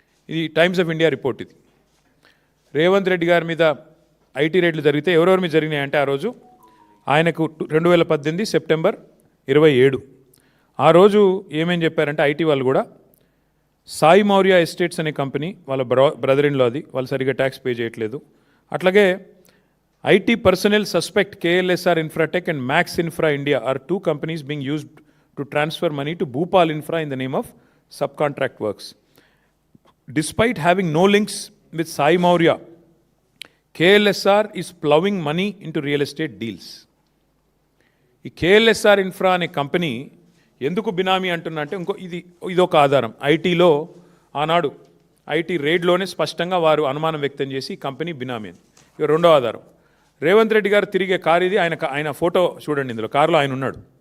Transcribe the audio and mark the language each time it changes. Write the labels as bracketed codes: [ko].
[te] ఇది times of India report. ఇది రేవంత్ రెడ్డి గారి మీద IT రైడ్లు జరిగితే ఎవరెవరి మీద జరిగినాయి అంటే, ఆ రోజు ఆయనకు 2018 సెప్టెంబర్ 27 ఆ రోజు ఏమేం చెప్పారంటే, IT వాళ్ళు కూడా సాయి మౌర్య ఎస్టేట్స్ అనే కంపెనీ, వాళ్ళ బ్రదర్ ఇన్ లా, అది వాళ్ళు సరిగ్గా ట్యాక్స్ పే చేయట్లేదు. అట్లాగే [en] IT personal suspect KLSR Infratech and Max Infra India are 2 companies being used to transfer money to Bhupal Infra in the name of sub contract works. Despite having no links with Sai Maurya, KLSR is plowing money into real estate deals. [te] ఈ KLSR infra అనే company ఎందుకు బినామీ అంటున్నా అంటే, ఇదొక ఆధారం. ఐటీలో ఆనాడు IT రేడ్లోనే స్పష్టంగా వారు అనుమానం వ్యక్తం చేసి ఈ కంపెనీ బినామీ అని. ఇక రెండో ఆధారం, రేవంత్ రెడ్డి గారు తిరిగే కారు ఇది. ఆయన ఫోటో చూడండి, ఇందులో కారులో ఆయన ఉన్నాడు.